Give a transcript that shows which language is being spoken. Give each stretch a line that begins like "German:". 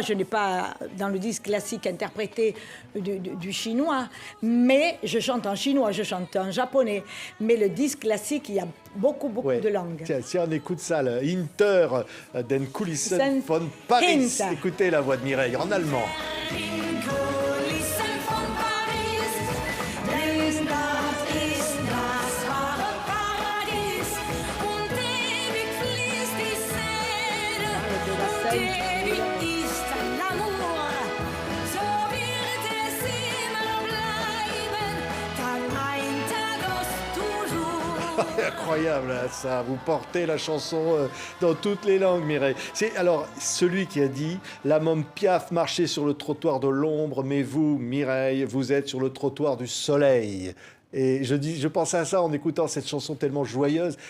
French: Je n'ai pas, dans le disque classique, interprété du chinois. Mais je chante en chinois, je chante en japonais. Mais le disque classique, il y a beaucoup Ouais. de langues. Tiens, si on écoute ça, le Hinter den Kulissen Sen-
German: von Paris. Hinter.
French: Écoutez la voix de Mireille en allemand.
German: Den Kulissen von Paris, denn dort ist das wahre Paradies und ewig fließt die Seine und ewig ist l'amour. So wird es immer bleiben, Tag ein, Tag aus, toujours.
French: Incroyable, hein, ça. Vous portez la chanson dans toutes les langues, Mireille. C'est alors celui qui a dit la môme Piaf marchait sur le trottoir de l'ombre, mais vous, Mireille, vous êtes sur le trottoir du soleil. Et je pensais à ça en écoutant cette chanson tellement joyeuse.